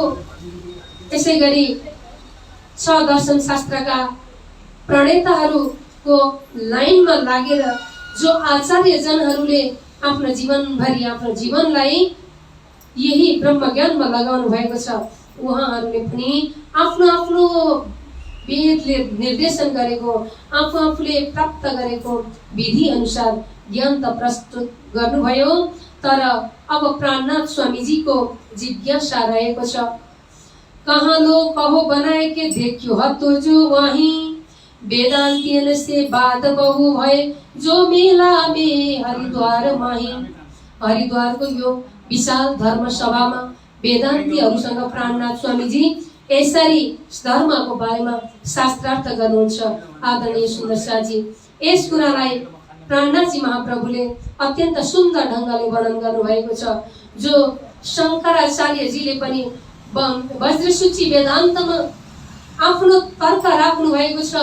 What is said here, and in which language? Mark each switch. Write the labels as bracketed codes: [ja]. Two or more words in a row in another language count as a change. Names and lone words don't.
[ne] त्यसै गरी 6 दर्शन शास्त्रका प्रणेताहरूको लाइनमा लागेर जो आचार्यजनहरूले आफ्नो जीवनभरि आफ्नो जीवनलाई यही ब्रह्म ज्ञानमा लगाउनु भएको छ, उहाँहरूले पनि आफ्नो आफ्नो वेदले निर्देशन गरेको, आफू आफूले प्राप्त गरेको विधि अनुसार ज्ञान त प्रस्तुत गर्नुभयो। तर अब प्राणनाथ स्वामीजीको जिज्ञासा रहेको छ, [hi] कहाँ लो कहो बनाए के देखियो हतो जो वहीं, वेदांतियन से बाद बहु भय जो मेला में हरिद्वार माही। [ne] हरिद्वारको यो विशाल धर्म सभामा वेदान्तीहरूसँग प्राणनाथ स्वामीजी यसरी धर्मको बारेमा शास्त्रार्थ गर्नुहुन्छ। आदरणीय सुन्दर शाहजी, यस कुरालाई प्राणनाथजी महाप्रभुले अत्यन्त सुन्दर ढङ्गले वर्णन गर्नुभएको छ, जो शङ्कराचार्यजीले पनि वज्रसूची वेदान्तमा आफ्नो तर्क राख्नु भएको छ।